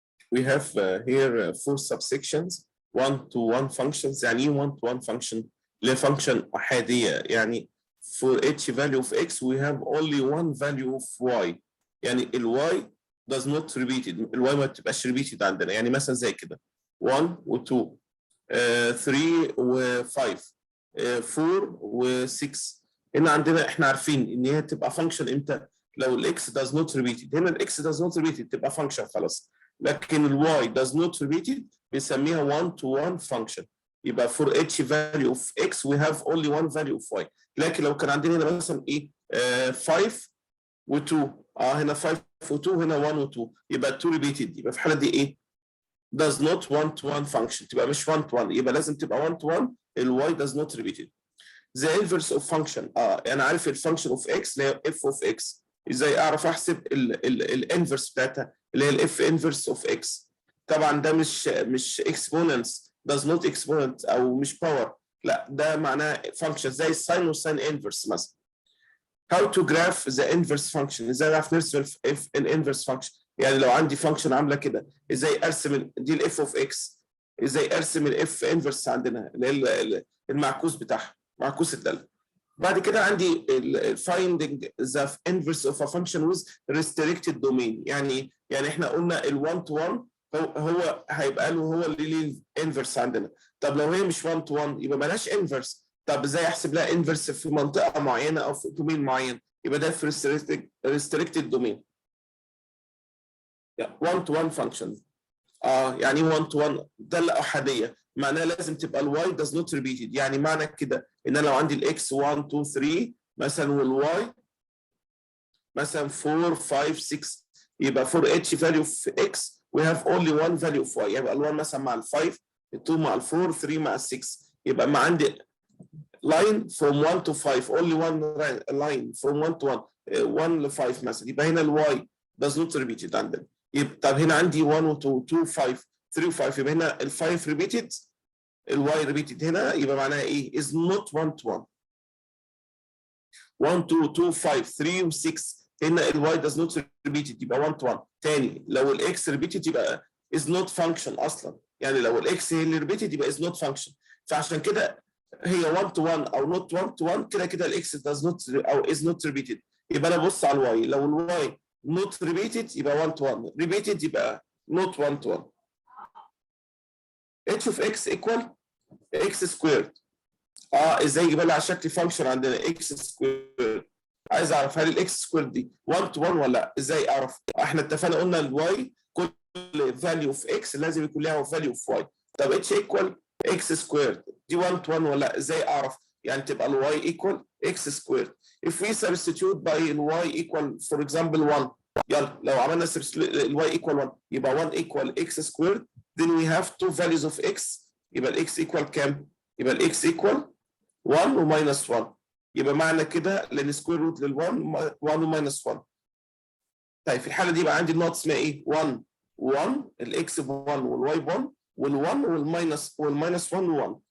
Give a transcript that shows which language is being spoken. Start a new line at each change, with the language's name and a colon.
English: We have here 4 subsections. 1-to-1 functions.
Arabic: يعني ايه
English: 1-to-1 function؟
Arabic: اللي function أحادية، يعني
English: for each value of x we have only one value of y.
Arabic: يعني ال
English: y does not repeated.
Arabic: ال y ما بتبقاش
English: repeated
Arabic: عندنا، يعني مثلا زي كده 1 و2 3 و5 4 و6. هنا عندنا احنا عارفين ان هي تبقى function امتى؟ لو ال x
English: does not repeated.
Arabic: هنا ال x
English: does not repeated
Arabic: تبقى function خلاص. لكن ال y does not repeated بنسميها
English: 1-to-1 function.
Arabic: يبقى
English: for each value of x we have only one value of y.
Arabic: لكن لو كان عندنا هنا مثلا ايه 5 و2 هنا 5 و2 هنا 1 و2 يبقى 2
English: repeated.
Arabic: يبقى في الحاله دي ايه؟
English: does not 1-to-1 function.
Arabic: تبقى مش 1-to-1، يبقى لازم تبقى 1-to-1.
English: ال y does not repeated. the inverse of function
Arabic: انا عارف الفانكشن
English: of x
Arabic: اللي هي
English: f of x.
Arabic: ازاي اعرف احسب الانفرس بتاعتها اللي هي الاف انفرس اوف x؟ طبعا ده مش
English: exponents does not exponent
Arabic: او مش باور، لا ده معناه فانكشن زي الساين والساين انفرس مثلا.
English: how to graph the inverse function.
Arabic: ازاي اعرف نرسم الانفرس فانكشن؟ يعني لو عندي فانكشن عامله كده ازاي ارسم دي الاف اوف x؟ ازاي ارسم الاف انفرس عندنا اللي هي المعكوس بتاعها، معكوس الداله. بعد كده عندي
English: finding the inverse of a function with restricted domain.
Arabic: يعني احنا قلنا ال 1-to-1 هو هيبقى له هو اللي ليه الانفرس عندنا. طب لو هي مش 1-to-1 يبقى مالهاش انفرس. طب ازاي احسب لها انفرس في منطقه معينه او في دومين معين؟ يبقى ده في
English: restricted domain. 1-to-1 function.
Arabic: يعني 1-to-1 داله احاديه، معناها لازم تبقى الواي
English: does not repeated.
Arabic: يعني معنى كده ان انا لو عندي الاكس 1 2 3 مثلا والواي مثلا 4 5 6 يبقى
English: for each value of x we have only one value of y.
Arabic: يبقى ال1 مثلا مع ال5 ال2 مع ال4 3 مع ال6. يبقى ما عندي
English: line from 1 to 5 only one line from 1 to 1 1
Arabic: ل 5 مثلا. يبقى هنا الواي
English: does not repeated
Arabic: عندنا. طب هنا عندي 1 و 2 2 5 3 و 5 يبقى هنا ال 5
English: repeated
Arabic: الواي repeated هنا. يبقى معناها ايه؟
English: is not 1-to-1.
Arabic: 1 2 2 5 3 و 6 هنا الواي
English: does not repeated
Arabic: يبقى 1-to-1. تاني لو الاكس
English: repeated
Arabic: يبقى
English: is not function
Arabic: اصلا. يعني لو الاكس هي اللي repeated يبقى
English: is not function.
Arabic: فعشان كده هي 1-to-1 او
English: not 1-to-1
Arabic: كده كده الاكس does not او
English: is not repeated.
Arabic: يبقى انا ببص على الواي، لو الواي
English: not repeated
Arabic: يبقى 1-to-1، repeated يبقى
English: not 1-to-1. h of x equal x squared.
Arabic: ازاي يجيبها لي على شكل فانكشن عندنا x squared؟ عايز اعرف هل الاكس سكوير دي 1-to-1 ولا لا؟ ازاي اعرف؟ احنا اتفقنا قلنا الواي كل فاليو اوف اكس لازم يكون لها فاليو اوف واي. طب اتش ايكوال اكس سكوير دي 1-to-1 ولا لا؟ ازاي اعرف؟ يعني تبقى الواي ايكوال اكس سكوير.
English: if we substitute by
Arabic: الواي
English: equal for example 1.
Arabic: يلا لو عملنا الواي equal 1 يبقى 1
English: equal x squared. then we have two values of x.
Arabic: يبقى الاكس equal كام؟ يبقى الاكس equal 1 و
English: minus
Arabic: 1. يبقى معنى كده لان سكوير روت لل1 1 و
English: minus
Arabic: 1. طيب في الحاله دي يبقى عندي النقط اسمها ايه؟ 1 1 الاكس ب 1 والواي ب 1 وال1 والماينس 1 و1.